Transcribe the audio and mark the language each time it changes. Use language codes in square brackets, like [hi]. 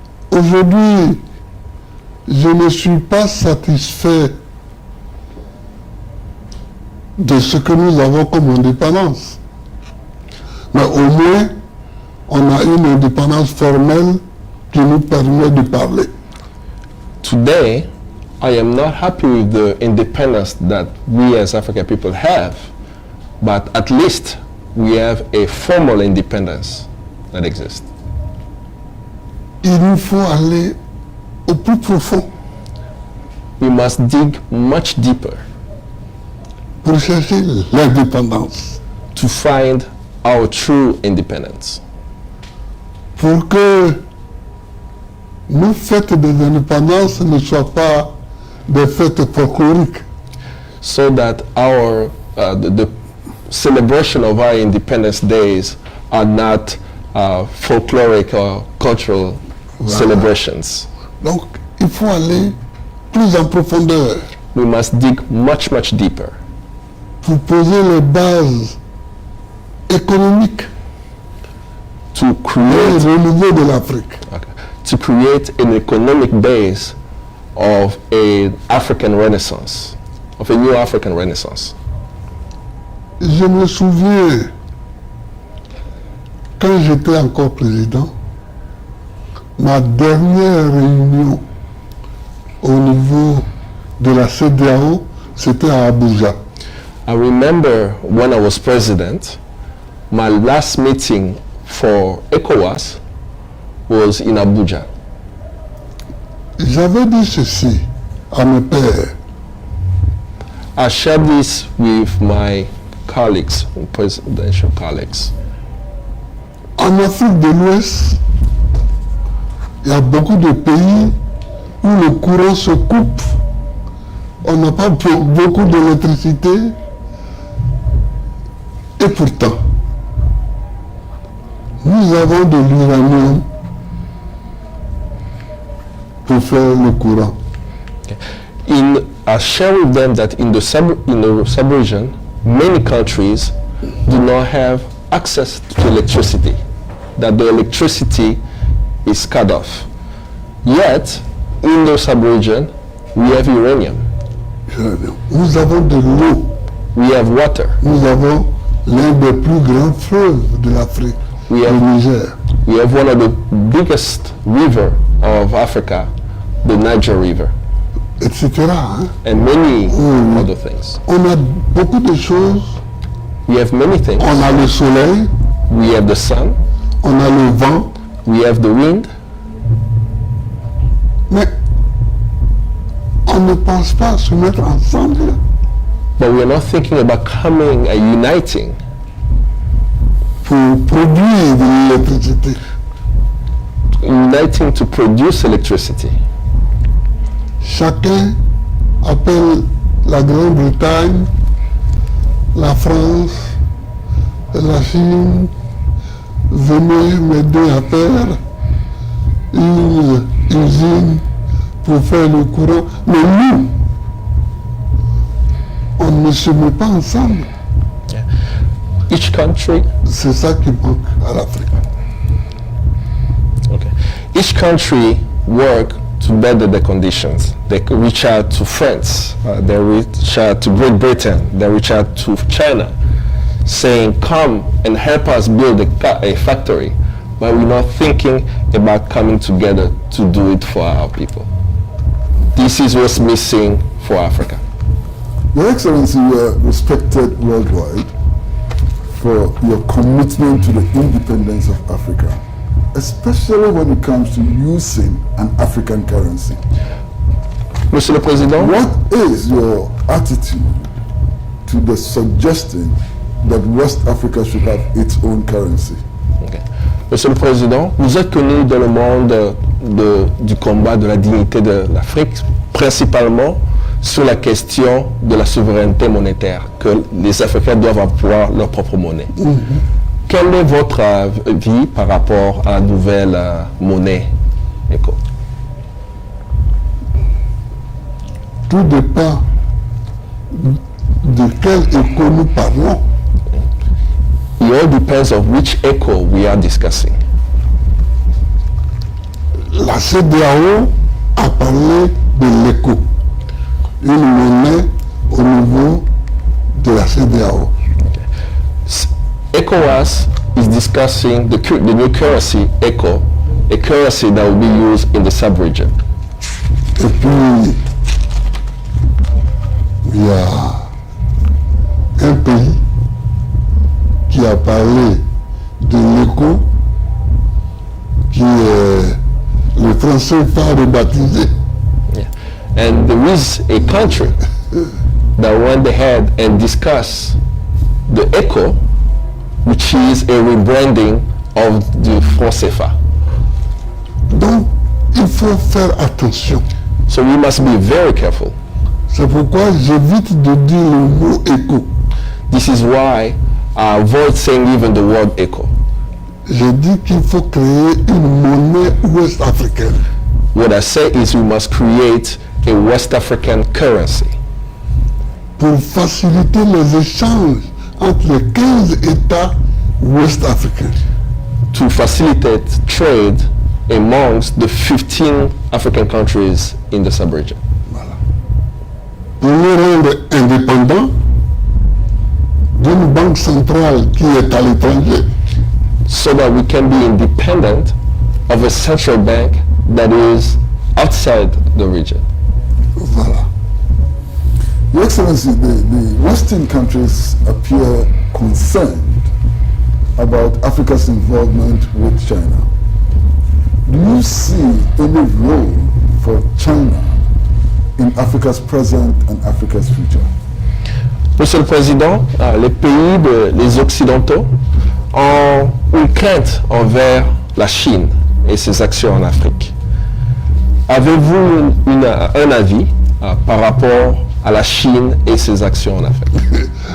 [fr] Aujourd'hui, je ne suis pas satisfait de ce que nous avons comme indépendance. Mais au moins, on a une indépendance formelle qui nous permet de parler. [en] Today, I am not happy with the independence that we as African people have, but at least we have a formal independence that exists. [fr] il nous faut aller au plus profond [en] We must dig much deeper [fr] pour chercher l'indépendance, [en] to find our true independence. [fr] pour que nos fêtes des indépendances ne soient pas des fêtes folkloriques, [en] So that our the celebration of our Independence Days are not folkloric or cultural celebrations. [fr] Donc, il faut aller plus en profondeur [en] We must dig much, much deeper [fr] pour poser les bases économiques [en] to [fr] et [en] create [fr] renouveau de l'Afrique. [en] to create an economic base of an African Renaissance, of a new African Renaissance. [fr] Je me souviens, quand j'étais encore président, ma dernière réunion au niveau de la CEDEAO, c'était à Abuja. [en] I remember when I was president, my last meeting for ECOWAS was in Abuja. [fr] J'avais dit ceci à mes pairs. [en] I shared this with my colleagues, presidential colleagues. [fr] En Afrique de l'Ouest, il y a beaucoup de pays où le courant se coupe. On n'a pas beaucoup d'électricité. Et pourtant, nous avons de l'uranium pour faire le courant. [en] I share with them that in the sub-region, many countries do not have access to electricity, that the electricity is cut off. Yet, in the sub-region, we have uranium, [fr] Nous avons de l'eau. [en] we have water, [fr] Nous avons l'un des plus grands fleuves de l'Afrique, [en] we [fr] le [en] have, [fr] Niger. [en] we have one of the biggest river of Africa, the Niger River, [fr] Etc. hein. [en] and many other things. [fr] On a beaucoup de choses. [en] We have many things. [fr] On a le soleil, [en] We have the sun, [fr] on a le vent, [en] we have the wind, [fr] mais on ne pense pas à se mettre ensemble [en] but we are not thinking about coming and uniting [fr] pour produire de l'électricité. [en] uniting to produce electricity. [fr] Chacun appelle la Grande-Bretagne, la France, la Chine, venez m'aider à faire une usine pour faire le courant. Mais nous, on ne se met pas ensemble. [en] Each country, [fr] C'est ça qui manque à l'Afrique. [en] each country work to better the conditions. They could reach out to France, they reach out to Great Britain, they reach out to China, saying, come and help us build a factory. But we're not thinking about coming together to do it for our people. This is what's missing for Africa. Your Excellency, you are respected worldwide for your commitment to the independence of Africa, especially when it comes to using an African currency. [fr] Monsieur le Président, [en] What is your attitude to the suggestion that West Africa should have its own currency? [fr] Monsieur le Président, vous êtes connu dans le monde du combat de la dignité de l'Afrique, principalement sur la question de la souveraineté monétaire, que les Africains doivent avoir leur propre monnaie. Quel est votre avis par rapport à la nouvelle monnaie ECO? Tout dépend de quel écho nous parlons. [en] It all depends on which ECO we are discussing. [fr] La CEDEAO a parlé de l'écho, une monnaie au niveau de la CEDEAO. [en] ECOWAS is discussing the new currency, ECO, a currency that will be used in the sub-region. [fr] Et puis, il y a un pays qui a parlé de l'écho, qui est Français pas rebaptisé. Yeah. [en] And there is a country that went ahead and discussed the ECO, which is a rebranding of the franc CFA. [fr] Donc, il faut faire attention. [en] So we must be very careful. [fr] C'est pourquoi j'évite de dire le mot éco. [en] This is why I avoid saying even the word ECO. [fr] J'ai dit qu'il faut créer une monnaie ouest-africaine. [en] What I say is we must create a West African currency [fr] pour faciliter les échanges entre les 15 États ouest-africains. [en] to facilitate trade amongst the 15 African countries in the sub-region. [fr] Voilà. Pour nous rendre indépendants d'une banque centrale qui est à l'étranger. [en] So that we can be independent of a central bank that is outside the region. [fr] Voilà. [en] Your Excellency, the Western countries appear concerned about Africa's involvement with China. Do you see any role for China in Africa's present and Africa's future? [fr] Monsieur le Président, les pays, les Occidentaux, ont une crainte envers la Chine et ses actions en Afrique. Avez-vous un avis par rapport à la Chine et ses actions en Afrique?